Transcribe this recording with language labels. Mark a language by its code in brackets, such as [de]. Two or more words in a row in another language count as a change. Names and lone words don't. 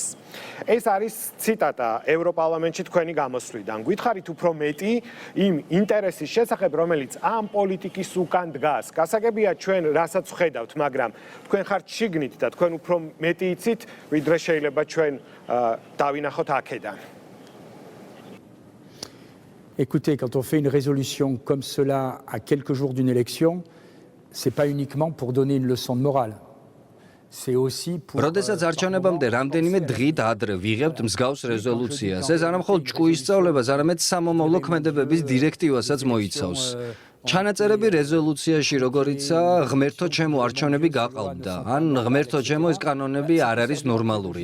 [ka] ეს არის ციტატა ევროპარლამენტში თქვენი გამოსვლიდან. გითხარით უფრო მეტი იმ ინტერესის შესახებ, რომელიც ამ პოლიტიკის უკან დგას. გასაგებია ჩვენ რასაც ვხედავთ, მაგრამ თქვენ ხართ შიგნით და თქვენ უფრო მეტი იცით, ვიდრე შეიძლება ჩვენ დავინახოთ აქედან. [fr] Écoutez, quand on fait une résolution comme cela à quelques jours d'une élection, c'est pas uniquement pour donner une leçon de morale. C'est aussi pour [ka] როდესაც არჩევნებამდე რამდენიმე დღით ადრე ვიღებთ მსგავს რეზოლუციას, ეს არა მხოლოდ ჭკუის სწავლებას, არამედ სამომავლო ქმედებების დირექტივასაც მოიცავს. ჩანაწერები რეზოლუციაში როგორიცაა ღმერთო ჩემო არჩევნები გაყალბდა, ან ღმერთო ჩემო ეს კანონები არ არის ნორმალური.